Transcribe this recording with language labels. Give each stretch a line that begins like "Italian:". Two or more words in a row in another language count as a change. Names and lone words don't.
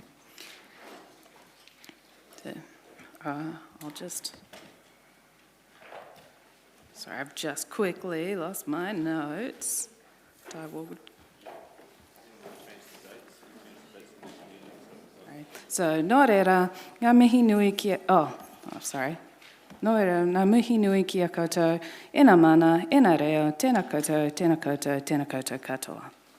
English: Sorry, I've just quickly lost my notes. So,
Māori: nō reira, ngā mihi nui ki...
English: sorry.
Māori: Nō reira, ngā mihi nui ki a koutou, e nā mana, e nā reo, tēnā koutou, tēnā koutou, tēnā koutou katoa.